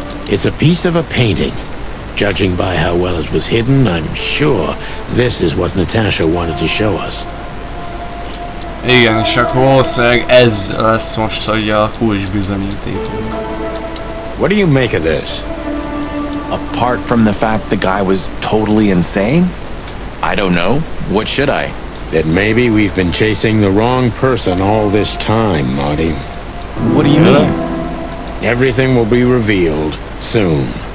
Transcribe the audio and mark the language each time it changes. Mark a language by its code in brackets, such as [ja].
[en] It's a piece of a painting. Judging by how well it was hidden, I'm sure this is what Natasha wanted to show us. [hu] Igen, és akkor valószínűleg ez lesz most ugye a kulcs bizonyítékunk. [en] What do you make of this? Apart from the fact the guy was totally insane? I don't know. What should I? That maybe we've been chasing the wrong person all this time, Marty. What do you mean? Everything will be revealed soon.